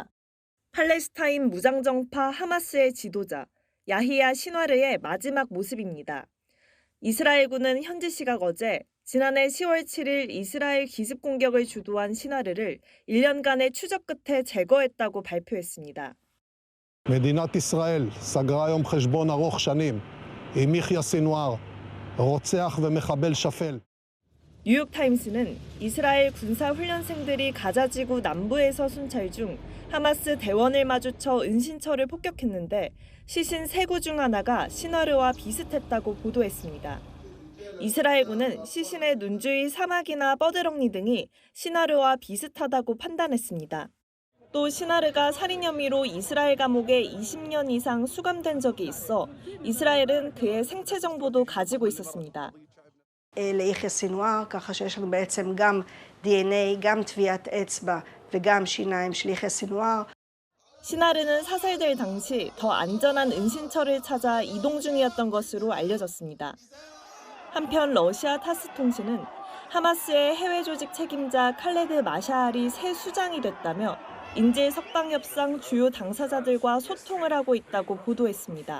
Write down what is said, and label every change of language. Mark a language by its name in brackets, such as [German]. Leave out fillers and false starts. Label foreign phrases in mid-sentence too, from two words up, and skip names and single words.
[Korean] 팔레스타인 무장정파 하마스의 지도자 야히야 시나르의 마지막 모습입니다. 이스라엘군은 현지 시각 어제 지난해 10월 7일 이스라엘 기습 공격을 주도한 시나르를 1년간의 추적 끝에 제거했다고 발표했습니다. [Hebrew] מדינת ישראל סגרה היום חשבון ארוך שנים עם יחיא סנוואר, רוצח ומחבל שפל. [Korean] 뉴욕타임스는 이스라엘 군사훈련생들이 가자지구 남부에서 순찰 중 하마스 대원을 마주쳐 은신처를 폭격했는데 시신 3구 중 하나가 시나르와 비슷했다고 보도했습니다. 이스라엘군은 시신의 눈 주위 사막이나 뻐드렁니 등이 시나르와 비슷하다고 판단했습니다. 또 시나르가 살인 혐의로 이스라엘 감옥에 20년 이상 수감된 적이 있어 이스라엘은 그의 생체 정보도 가지고 있었습니다. [Hebrew] ליחיא סנוואר, ככה שיש לנו בעצם גם DNA, גם טביעת אצבע וגם שיניים של יחיא סנוואר. [Korean] 시나르는 사살될 당시 더 안전한 은신처를 찾아 이동 중이었던 것으로 알려졌습니다. 한편 러시아 타스 통신은 하마스의 해외 조직 책임자 칼레드 마샤알이 새 수장이 됐다며 인질 석방 협상 주요 당사자들과 소통을 하고 있다고 보도했습니다.